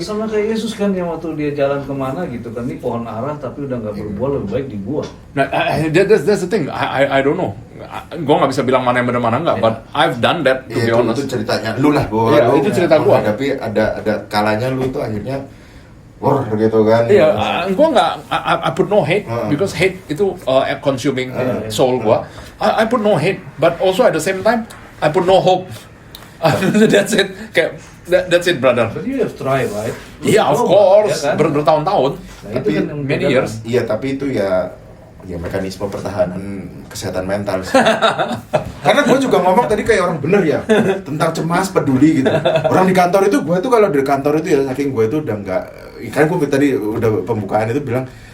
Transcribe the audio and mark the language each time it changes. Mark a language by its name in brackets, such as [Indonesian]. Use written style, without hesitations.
[Indonesian] Sama kayak Yesus kan, yang waktu dia jalan kemana gitu kan, ini pohon ara tapi udah nggak berbuah, lebih baik dibuang. [English] Nah, that's the thing. I don't know. [Indonesian] Gue nggak bisa bilang mana yang benar mana enggak, [English] but I've done that to be honest. [Indonesian] Itu ceritanya lu lah, bahwa Iya, lu itu cerita gua. Tapi ada kalanya lu itu akhirnya gitu kan. Iya, gue nggak, [English] I put no hate because hate itu consuming soul gue. I put no hate, but also at the same time I put no hope. That's it. That's it, brother. But you have tried, right? [Indonesian] Iya, [English] of course, [Indonesian] bertahun-tahun. Nah, Tapi itu kan yang [English] many years. [Indonesian] Iya, tapi itu ya mekanisme pertahanan kesehatan mental. Karena gue juga ngomong tadi kayak orang bener ya, tentang cemas, peduli gitu. Orang di kantor itu, gue tuh kalau di kantor itu ya, saking gue itu udah nggak, kan gue tadi udah pembukaan itu bilang,